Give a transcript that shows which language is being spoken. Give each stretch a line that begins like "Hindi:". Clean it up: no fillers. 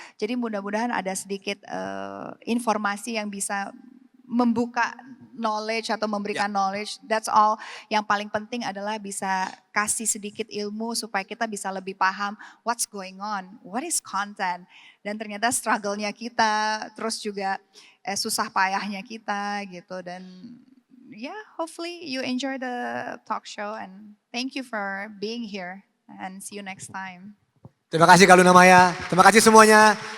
Indonesian: Jadi mudah-mudahan ada sedikit informasi yang bisa membuka knowledge atau memberikan knowledge.
English: That's all.
Indonesian: Yang paling penting adalah bisa kasih sedikit ilmu supaya kita bisa lebih paham
English: what's going on, what is content.
Indonesian: Dan ternyata
English: struggle-nya
Indonesian: kita, terus juga susah payahnya kita gitu.
English: Dan hopefully you enjoy the talk show and thank you for being here and see you next time.
Indonesian: Terima kasih Kak Luna Maya, terima kasih semuanya.